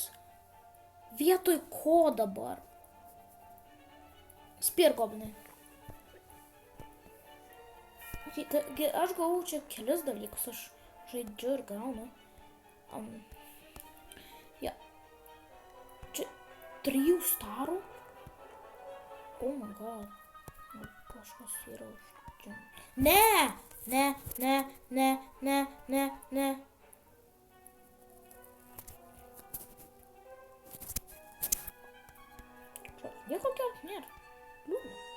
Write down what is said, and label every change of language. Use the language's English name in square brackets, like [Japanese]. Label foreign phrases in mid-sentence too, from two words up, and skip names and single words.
[Lithuanian] Vietoj ko dabar? Spirgoblinai. Okay, aš gavau čia kelis dalykus. Aš žaidžiu ir gaunu. Čia 3 starų. [English] Oh my god. [Lithuanian] Kažkas yra uždžiam. Ne. Nieko kelt nėra. Liūdna.